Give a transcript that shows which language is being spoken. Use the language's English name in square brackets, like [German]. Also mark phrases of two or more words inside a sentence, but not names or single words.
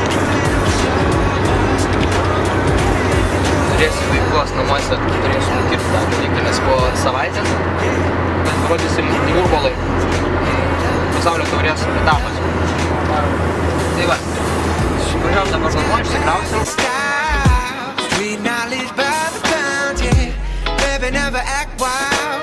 [Lithuanian] Turėsiu veiklos namuose, turėsiu nukirpti tą dalyką, nes po savaitės mes parodysim Jūrbolai. Pasaulio taurės etapas. Tai va, važiavom dabar namo, išsikrausim. [English] Street knowledge by the pound, yeah. Baby, never act wild.